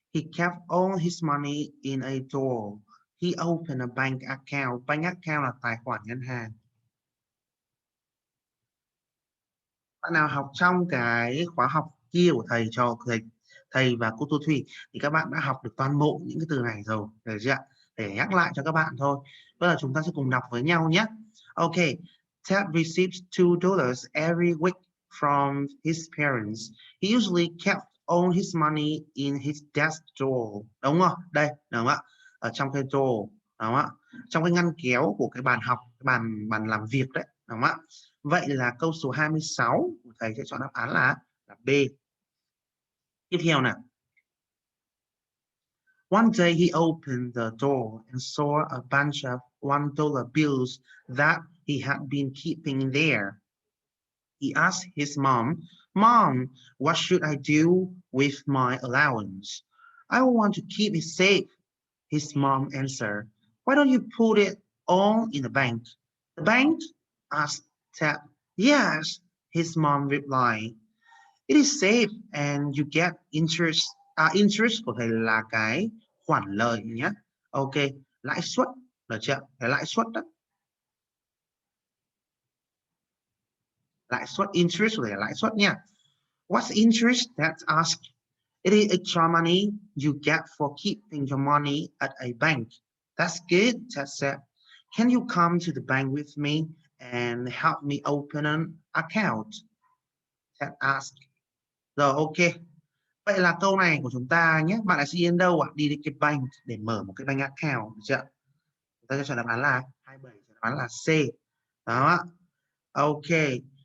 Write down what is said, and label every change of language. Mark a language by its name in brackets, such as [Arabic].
[English] He kept all his money in a drawer. He opened a bank account. Bank account [Vietnamese] là tài khoản ngân hàng. Bạn nào học trong cái khóa học kia của thầy và cô Thu Thủy thì các bạn đã học được toàn bộ những cái từ này rồi, được chưa ạ? Để nhắc lại cho các bạn thôi. Bây giờ chúng ta sẽ cùng đọc với nhau nhé. [English] Okay, Ted receives $2 every week from his parents. He usually kept all his money in his desk drawer. [Vietnamese] Đúng không? Đây, đúng không ạ? Ở trong cái drawer, đúng không ạ? Trong cái ngăn kéo của cái bàn học, cái bàn làm việc đấy, đúng không ạ? Vậy là câu số 26 thầy sẽ chọn đáp án là B. Tiếp theo nào. [English] One day he opened the door and saw a bunch of $1 bills that he had been keeping there. He asked his mom, "Mom, what should I do with my allowance? I want to keep it safe." His mom answered, "Why don't you put it all in the bank?" "The bank?" asked Ted. "Yes," his mom replied. "It is safe and you get interest." [Vietnamese] Interest có thể là cái khoản lợi nhé. Ok, lãi suất, được chưa? Cái lãi suất đó. Lãi suất, interest có thể là lãi suất nha. [English] What's interest? That's asked. It is extra money you get for keeping your money at a bank. That's good, Ted said. Can you come to the bank with me and help me open an account? Ted asked. Rồi, ok. [Vietnamese] Vậy là câu này của chúng ta nhé. Bạn lại sẽ đi đến đâu ạ? Đi đến cái bank để mở một cái bank account, được chưa? Chúng ta sẽ chọn đáp án là 27, chọn đáp án là C. Đó. Ok. 28.